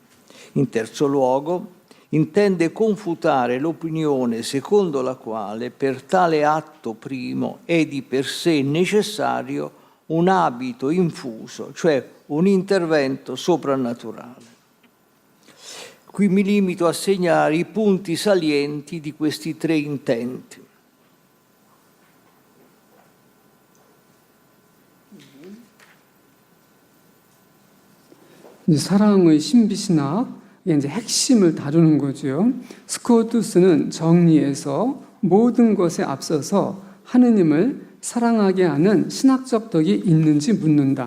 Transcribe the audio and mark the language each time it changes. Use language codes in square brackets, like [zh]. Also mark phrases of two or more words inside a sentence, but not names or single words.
[it] In terzo luogo intende confutare l'opinione secondo la quale per tale atto primo è di per sé necessario un abito infuso, cioè un intervento soprannaturale. Qui mi limito a segnare i punti salienti di questi tre intenti. [ko] 사랑의 신비신학 이제 핵심을 다루는 거죠. 스코투스는 정리해서 모든 것에 앞서서 하느님을 사랑하게 하는 신학적 덕이 있는지 묻는다.